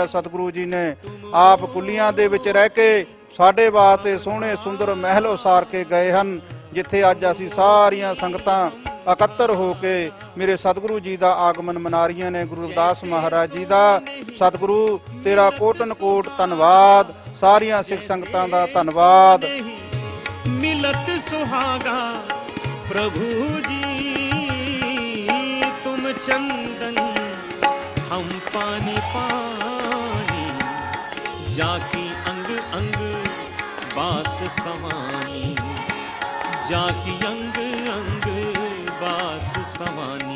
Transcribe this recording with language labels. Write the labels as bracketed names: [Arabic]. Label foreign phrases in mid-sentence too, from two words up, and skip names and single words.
[Punjabi] ਸਤਿਗੁਰੂ ਜੀ ਨੇ ਆਪ ਕੁੱਲੀਆਂ ਦੇ ਵਿੱਚ ਰਹਿ ਕੇ ਸਾਡੇ ਵਾਸਤੇ ਸੋਹਣੇ ਸੁੰਦਰ ਮਹਿਲ ਉਸਾਰ ਕੇ ਗਏ ਹਨ, ਜਿੱਥੇ ਅੱਜ ਅਸੀਂ ਸਾਰੀਆਂ ਸੰਗਤਾਂ ਇਕੱਤਰ ਹੋ ਕੇ ਮੇਰੇ ਸਤਿਗੁਰੂ ਜੀ ਦਾ ਆਗਮਨ ਮਨਾ ਰਹੀਆਂ ਨੇ, ਗੁਰੂ ਰਵਿਦਾਸ ਮਹਾਰਾਜ ਜੀ ਦਾ। ਸਤਿਗੁਰੂ ਤੇਰਾ ਕੋਟਨ ਕੋਟ ਧੰਨਵਾਦ, ਸਾਰੀਆਂ ਸਿੱਖ ਸੰਗਤਾਂ ਦਾ ਧੰਨਵਾਦ। [Hindi] मिलत सुहागा प्रभु जी तुम चंदन हम पानी पानी, जाकी अंग अंग बास समानी, जाकी अंग अंग बास समानी।